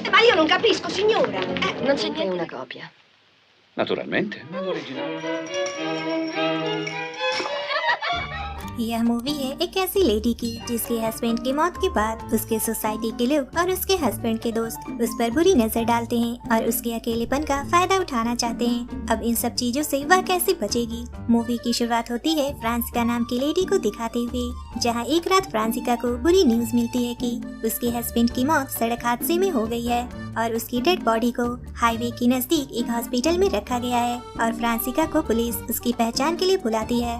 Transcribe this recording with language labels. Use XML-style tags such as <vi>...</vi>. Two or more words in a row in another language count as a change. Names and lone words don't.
<it>io non capisco, signora. Non c'è neanche una copia. Naturalmente, ma l'originale.</it> <hi>यह मूवी है एक ऐसी लेडी की जिसके हस्बैंड की मौत के बाद उसके सोसाइटी के लोग और उसके हस्बैंड के दोस्त उस पर बुरी नजर डालते हैं और उसके अकेलेपन का फायदा उठाना चाहते हैं। अब इन सब चीजों से वह कैसे बचेगी। मूवी की शुरुआत होती है फ्रांसिका नाम की लेडी को दिखाते हुए, जहां एक रात फ्रांसिका को बुरी न्यूज मिलती है कि उसके हस्बैंड की मौत सड़क हादसे में हो गई है और उसकी डेड बॉडी को हाईवे के नजदीक एक हॉस्पिटल में रखा गया है और फ्रांसिका को पुलिस उसकी पहचान के लिए बुलाती है।</hi>